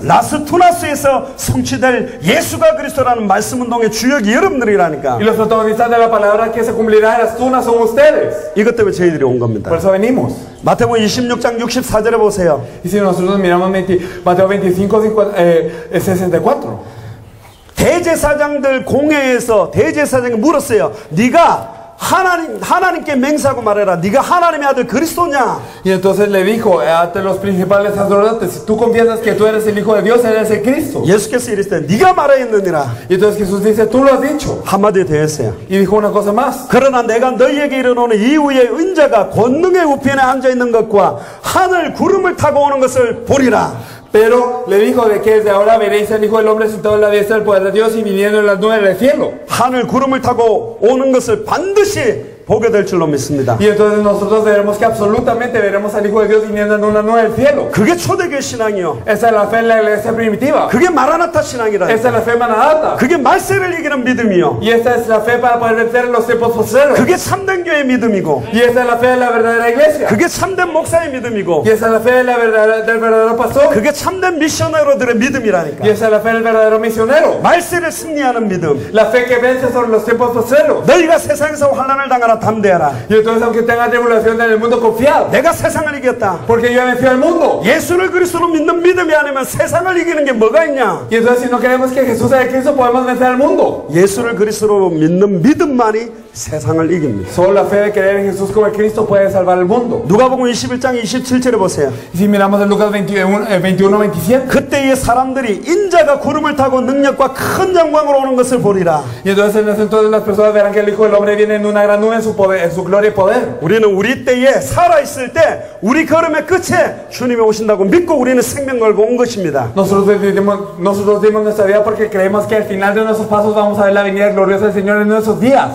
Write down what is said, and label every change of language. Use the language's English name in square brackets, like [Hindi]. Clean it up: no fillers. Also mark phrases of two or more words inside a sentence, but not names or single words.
[Korean] 라스투나스에서 성취될 예수가 그리스도라는 말씀운동의 주역이 여러분들이라니까. [Spanish] Y los protagonistas de la palabra que se cumplirá en las tunas son ustedes. [Korean] 이것 때문에 저희들이 온 겁니다. [Spanish] Por eso venimos. [Korean] 마태복음 26장 64절에 보세요. [Spanish] Y si nosotros miramos Mateo 25, 64, [Korean] 대제사장들 공회에서 대제사장이 물었어요. 네가 하나님께 맹세하고 말해라. 네가 하나님의 아들 그리스도냐? [Spanish] y entonces le dijo a los principales sacerdotes, si tú confiesas que tú eres el Hijo de Dios, eres el Cristo. [Korean] 예수께서 이르시되 네가 말하였느니라. [Spanish] Y entonces Jesús dice, tú lo has dicho. [Korean] 한마디 더 했어요. [Spanish] Y dijo una cosa más. [Korean] 그러나 내가 너희에게 이르노니 이후에 은자가 권능의 우편에 앉아있는 것과 하늘 구름을 타고 오는 것을 보리라. [Spanish] Pero le dijo de que desde ahora veréis al Hijo del Hombre sentado en la diestra del poder de Dios y viniendo en las nubes del cielo. [Korean] 하늘 구름을 타고 오는 것을 반드시 보게 될 줄로 믿습니다. [Spanish] Y entonces nosotros veremos que absolutamente veremos al Hijo de Dios viniendo en una nube del cielo. [Korean] 그게 초대교회 신앙이요. [Spanish] Esa es la fe en la iglesia primitiva. [Korean] 그게 마라나타 신앙이라. [Spanish] Esa es la fe Maranatha. [Korean] 그게 말세를 이기는 믿음이요. [Spanish] Y esa es la fe para poder vencer en los tiempos postreros. [Korean] 그게 참된 교회 믿음이고. [Spanish] Y esa es la fe de la verdadera iglesia. [Korean] 그게 참된 목사의 믿음이고. [Spanish] Y esa es la fe de del verdadero pastor. [Korean] 그게 참된 미셔너로들의 믿음이라니까. [Spanish] Y esa es la fe del verdadero misionero. [Korean] 말세를 승리하는 믿음. [Spanish] La fe que vence sobre los tiempos postreros. [Korean] 너희가 세상에서 환난을 당하라 담대하라. [Spanish] Y entonces aunque tenga tribulación en el mundo, confiad. [Korean] 내가 세상을 이겼다. [Spanish] Porque yo he vencido al mundo. [Korean] 예수를 그리스도로 믿는 믿음이 아니면 세상을 이기는 게 뭐가 있냐? [Spanish] Y entonces si no creemos que Jesús es el Cristo, podemos vencer al mundo. [Korean] 예수를 그리스도로 믿는 믿음만이 세상을 이깁니다. [Spanish] Solo la fe de creer en Jesús como el Cristo puede salvar el mundo. [Korean] 누가복음 21장 27절에 보세요. [Spanish] Y si miramos en Lucas 21:27. [Korean] 그때의 사람들이 인자가 구름을 타고 능력과 큰 영광으로 오는 것을 보리라. [Spanish] Y entonces en ese entonces las personas verán que el Hijo del Hombre viene en una gran nube en su poder, en su gloria y poder. [Korean] 우리는 우리 때에 살아있을 때 우리 걸음의 끝에 주님이 오신다고 믿고 우리는 생명 걸고 온 것입니다. [Spanish] Nosotros dimos nuestra vida porque creemos que al final de nuestros pasos vamos a ver la venida gloriosa del Señor en nuestros días.